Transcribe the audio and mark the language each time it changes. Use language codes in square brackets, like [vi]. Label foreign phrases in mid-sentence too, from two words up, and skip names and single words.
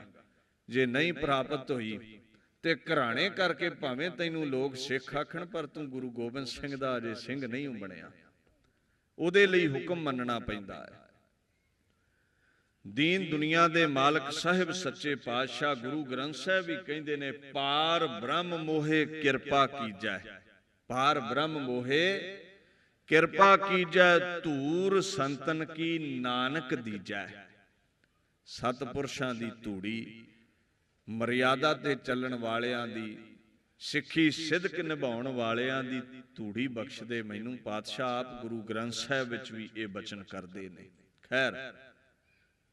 [pa] ਜੇ ਨਹੀਂ ਪ੍ਰਾਪਤ ਹੋਈ ਤੇ ਘਰਾਣੇ ਕਰਕੇ ਭਾਵੇਂ ਤੈਨੂੰ ਲੋਕ ਸਿੱਖ ਆਖਣ, ਪਰ ਤੂ ਗੁਰੂ ਗੋਬਿੰਦ ਸਿੰਘ ਦਾ ਅਜੇ ਸਿੰਘ ਨਹੀਂ ਬਣਿਆ। ਉਹਦੇ ਲਈ ਹੁਕਮ ਮੰਨਣਾ ਪੈਂਦਾ ਹੈ। ਦੀਨ ਦੁਨੀਆ ਦੇ ਮਾਲਕ ਸਾਹਿਬ ਸੱਚੇ ਪਾਤਸ਼ਾਹ ਗੁਰੂ ਗ੍ਰੰਥ ਸਾਹਿਬ ਭੀ ਕਹੰਦੇ ਨੇ, ਪਾਰ ਬ੍ਰਹਮ ਮੋਹੇ ਕਿਰਪਾ ਕੀਜੈ। ਪਾਰ ਬ੍ਰਹਮ ਮੋਹੇ ਕਿਰਪਾ ਕੀਜੈ, ਧੂਰ ਸੰਤਨ ਕੀ ਨਾਨਕ ਦੀਜੈ। ਸਤਪੁਰਖਾਂ ਦੀ ਧੂੜੀ, ਮਰਯਾਦਾ ਤੇ ਚਲਣ ਵਾਲਿਆਂ ਦੀ, ਸਿੱਖੀ ਸਿਦਕ ਨਿਭਾਉਣ ਵਾਲਿਆਂ ਦੀ ਧੂੜੀ ਬਖ਼ਸ਼ ਦੇ ਮੈਨੂੰ। ਪਾਤਸ਼ਾਹ ਆਪ ਗੁਰੂ ਗ੍ਰੰਥ ਸਾਹਿਬ ਵਿਚ ਭੀ ਯੇ ਬਚਨ ਕਰਦੇ ਨੇ।